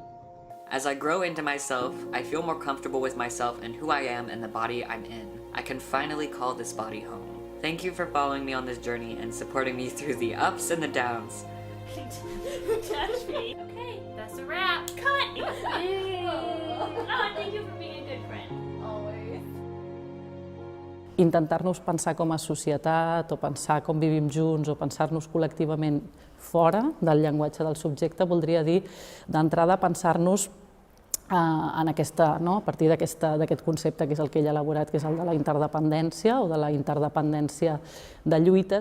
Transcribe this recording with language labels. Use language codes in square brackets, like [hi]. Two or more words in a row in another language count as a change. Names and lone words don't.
[en] As I grow into myself, I feel more comfortable with myself and who I am and the body I'm in. I can finally call this body home. Thank you for following me on this journey and supporting me through the ups and the downs. Touch me. Okay, that's a wrap. Cut! Oh, thank you for being a good friend. Always. [ca] Intentar-nos pensar com a societat, o pensar com vivim junts, o pensar-nos col·lectivament fora del llenguatge del subjecte, voldria dir, d'entrada, pensar-nos en aquesta, a partir d'aquest concepte que és el que ell ha elaborat, que és el de la interdependència o de la interdependència de lluites.